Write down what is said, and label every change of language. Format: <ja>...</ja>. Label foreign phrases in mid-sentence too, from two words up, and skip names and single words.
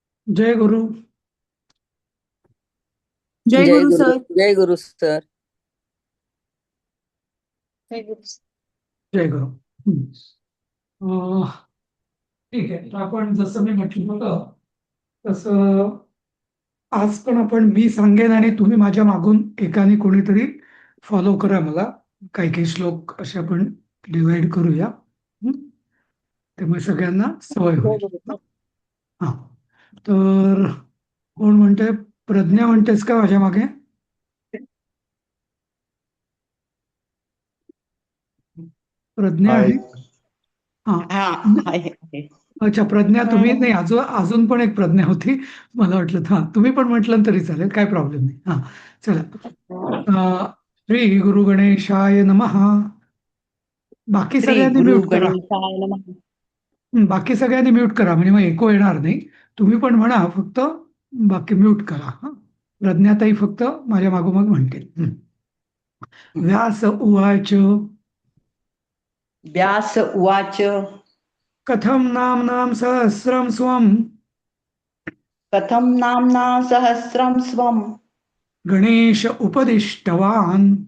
<mr>जय गुरु. जय जय गुरु गुरु. सर. जय गुरु सर. जय गुरु. जय गुरु. अं, ठीक आहे. तर आपण जसं मी म्हटलं होतं तसं आज पण आपण मी सांगेन आणि तुम्ही माझ्या मागून एकाने कोणीतरी फॉलो करा मला. काही काही श्लोक असे आपण डिवाइड करूया. हं? त्यामुळे सगळ्यांना सवय जय होईल. गुरु सर. हा. तर कोण म्हणते? प्रज्ञा म्हणतेस का माझ्या मागे? प्रज्ञा हाय. आहे. हा. हा आहे आहे. अच्छा, प्रज्ञा तुम्ही नाही. अजून अजून पण एक प्रज्ञा होती. मला वाटलं हा तुम्ही पण म्हटलं तरी चालेल, काय प्रॉब्लेम नाही. हा. चला.</mr> <sa>श्री गुरु गणेशाय नमः.</sa> <mr>बाकी</mr> <sa>श्री</sa> <mr>सगळ्यांनी</mr> <sa>गुरु</sa> <mr>म्यूट करा.</mr> <sa>गणेशाय नमः.</sa> <mr>बाकी सगळ्यांनी म्यूट करा म्हणजे मग एको येणार नाही. तुम्ही पण म्हणा, फक्त बाकी म्यूट करा. हा. प्रज्ञाताई फक्त माझ्या मागोमाग म्हणतील.</mr> <sa>व्यास उवाच. व्यास उवाच. कथम नाम सहस्रम स्वम कथं नाम्ना सहस्रं स्वं गणेश उपदिष्टवान</sa>